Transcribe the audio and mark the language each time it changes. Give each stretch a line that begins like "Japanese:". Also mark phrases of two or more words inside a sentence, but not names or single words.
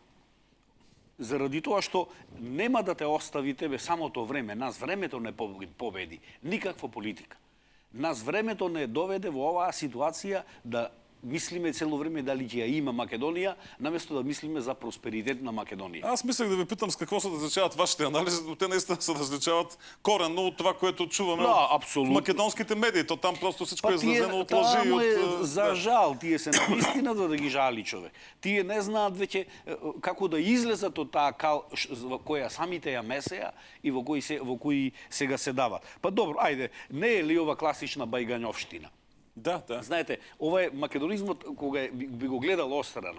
Macedonian: Заради тоа што нема да те остави тебе самото време. Нас времето не победи. Никаква политика. Нас времето не доведе во оваа ситуација да мислиме цело време дали ќе ја има Македонија, наместо да мислиме за просперитет на Македонија.
Bulgarian: Аз мислех да ви питам с какво се различават вашите анализи, но те наистина се различават коренно от това, което чуваме в македонските медии. То там просто всичко е изразено от лъжи и от...
Macedonian: За жал, тие се наистина да ги жали човек. Тие не знаат веќе како да излезат од таа кал во која самите ја месеа и во кои сега се дават. Па добро, ајде, не е ли ова класична бајгањовштина? Да, да. Знаете, ова е македонизмот кога би го гледал острана.